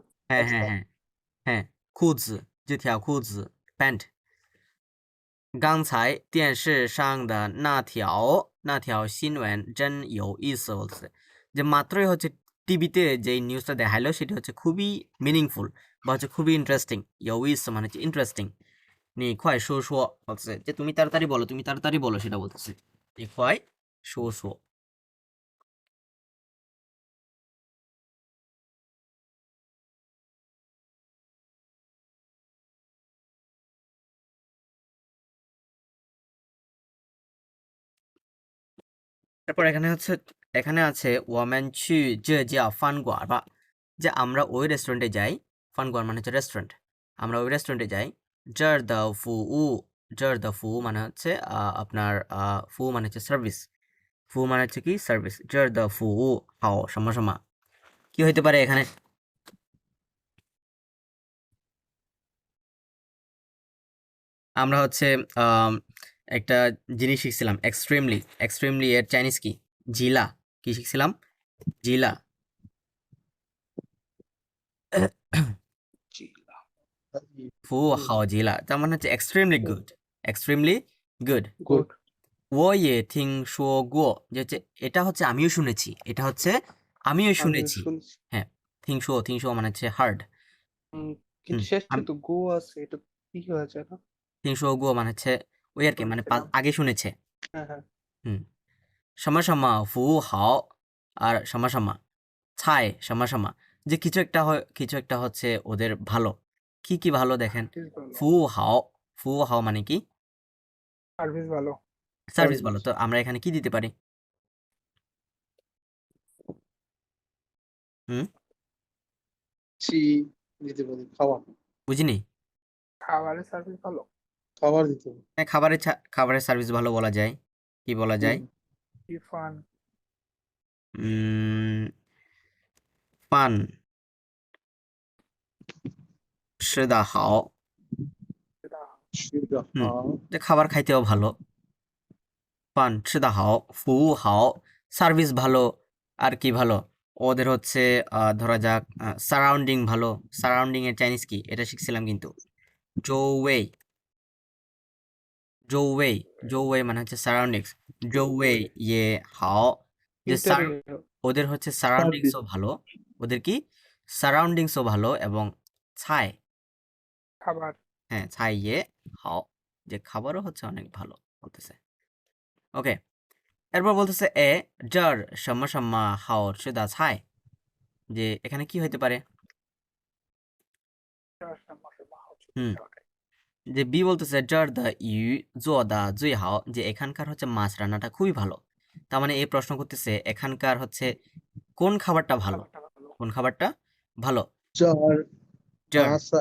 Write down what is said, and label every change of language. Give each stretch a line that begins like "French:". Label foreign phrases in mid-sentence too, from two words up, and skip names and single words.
Bangla: হ্যাঁ বস্তা হ্যাঁ
Chinese: 裤子这条裤子
Bangla: pant
Chinese: 刚才电视上的那条新闻真有意思
Bangla: বলছে যে মাত্রই হচ্ছে টিভিতে যে নিউজটা দেখাইলো সেটা হচ্ছে খুবই মিনিংফুল বা হচ্ছে খুবই ইন্টারেস্টিং
Chinese: 有意思
Bangla: মানে হচ্ছে ইন্টারেস্টিং
Chinese: 你快说说
Bangla: বলছে যে তুমি তাড়াতাড়ি বলো সেটা বলতেছে
Chinese: 你快说说
Bangla: তারপর এখানে আছে
Chinese: 我们去这家饭馆吧
Bangla: যে আমরা ওই রেস্টুরেন্টে যাই ফানগোয়ার মানে হচ্ছে রেস্টুরেন্ট আমরা ওই রেস্টুরেন্টে যাই
Chinese: 这儿的服
Bangla: মানে হচ্ছে আপনার ফু মানে হচ্ছে সার্ভিস ফু মানে হচ্ছে কি সার্ভিস
Chinese: 这儿的服好什么
Bangla: কি হইতে পারে এখানে আমরা হচ্ছে একটা জিনিস শিখছিলাম এক্সট্রিমলি এর চাইনিজ কি জিলা কি শিখছিলাম
Chinese: 极了服好极了
Bangla: তার মানে হচ্ছে
English: extremely good
Bangla: গুড
Chinese: 我也听说过
Bangla: যে হচ্ছে এটা হচ্ছে আমিও শুনেছি আমিও শুনেছি শুনছি হ্যাঁ
Chinese: 听说
Bangla: মানে হচ্ছে হার্ড কিন্তু শেষে তো গো আছে এটা কি হয়েছে না
Chinese: 听说过
Bangla: মানে হচ্ছে ওই আর কি মানে শুনছিলাম আগে শুনেছে হ্যাঁ হ্যাঁ হুম
Chinese: 什么什么服务好
Bangla: আর
Chinese: 什么什么
Bangla: ছাই
Chinese: 什么什么
Bangla: যে কিছু একটা হচ্ছে ওদের ভালো কি ভালো দেখেন
Chinese: 服好
Bangla: মানে কি সার্ভিস ভালো সার্ভিস ভালো তো আমরা এখানে কি দিতে পারি হুম চি দিতে পারি খাবার বুঝিনি খাবারের সার্ভিস ভালো খাবার দিতে পারি হ্যাঁ খাবারের সার্ভিস ভালো বলা যায় কি বলা যায় ফান উম
Chinese: 饭吃得好
Bangla: যে খাবার খাইতেও ভালো
Chinese: 饭吃得好服务好
Bangla: সার্ভিস ভালো আর কি ভালো ওদের হচ্ছে ধরা যাক সারাউন্ডিং এর চাইনিজ কি এটা শিখছিলাম কিন্তু
Chinese: 周围周围
Bangla: মানে হচ্ছে সারাউন্ডিংস
Chinese: 周围也好
Bangla: যে ওদের হচ্ছে সারাউন্ডিংসও ভালো ওদের কি সারাউন্ডিংসও ভালো এবং ছাই খাবার হ্যাঁ
Chinese: 菜也好
Bangla: যে খাবারও হচ্ছে অনেক ভালো বলতেছে ওকে এরপর বলতেছে
Chinese: 这儿什么好的菜
Bangla: যে এখানে কি হইতে পারে হুম যে বি বলতেছে
Chinese: 这儿的鱼的最好
Bangla: যে এখানকার হচ্ছে মাছ রান্নাটা খুবই ভালো তার মানে এই প্রশ্ন করতেছে এখানকার হচ্ছে কোন খাবারটা ভালো ভালো জার